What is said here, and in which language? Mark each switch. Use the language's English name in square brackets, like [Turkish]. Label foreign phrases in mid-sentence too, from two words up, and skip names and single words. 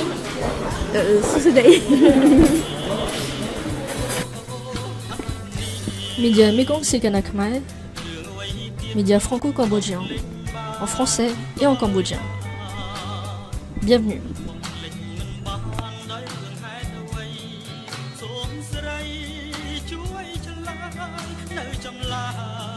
[French] Sosday. Média Mekong Sekana Khmer, média franco-cambodgien, en français et en cambodgien. Bienvenue. [Vietnamese] Hãy subscribe cho kênh Ghiền Mì Gõ để không bỏ lỡ